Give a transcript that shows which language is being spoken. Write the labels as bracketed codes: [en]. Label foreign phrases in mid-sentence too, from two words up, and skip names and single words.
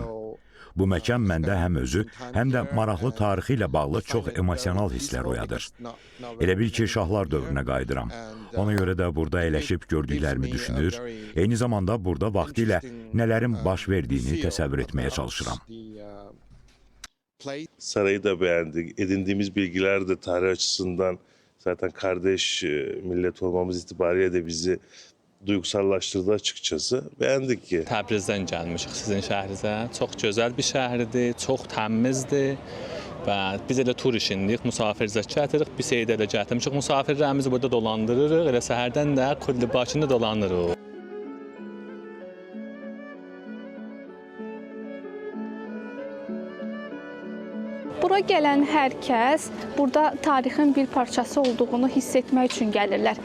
[az] Bu məkan məndə həm özü, həm də maraqlı tarixi ilə bağlı çox emosional hisslər oyadır. Elə bil ki, şahlar dövrünə qayıdıram. Ona görə də burada əyləşib gördüklərimi düşünür, eyni zamanda burada vaxtilə nələrin baş verdiyini təsəvvür etməyə çalışıram. [tr] Sarayı da beğendik. Edindiğimiz bilgiler de tarih açısından zaten kardeş millet olmamız itibariyle de bizi duygusallaşdırdı açıkçası. Beğendik ki. [az] Təbrizdən gəlmişik sizin şəhrinizə. Çox gözəl bir şəhərdir, çox təmizdir və biz elə tur işindik, musafircə gətirik, bir şeydə elə gətirmişik. Musafirlərimizi burada dolandırırıq, elə səhərdən də Kullibaşında dolanırıq. Bura gələn hər kəs burada tarixin bir parçası olduğunu hiss etmək üçün gəlirlər.